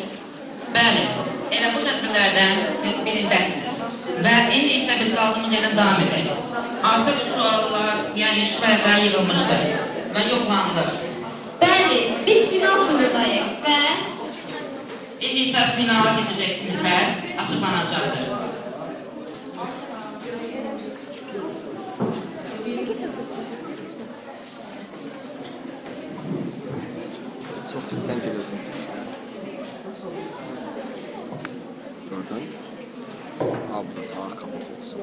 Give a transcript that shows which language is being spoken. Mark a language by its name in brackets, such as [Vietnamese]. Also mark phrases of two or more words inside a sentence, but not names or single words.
[Azerbaijani] Bəli, elə bu tədbirlərdən siz birindəsiniz və indi isə biz qaldığımız yerdən davam edək. Artıq suallar, yəni şübhələr yığılmışdır və yoxlanılır. Bəli, biz final turundayıq və İndi isə finala keçəcək siniflər açıqlanacaqdır. [Turkish] Çok sen geliyorsun çıkışta. Gördün? Al bu da sağa kapak olsun.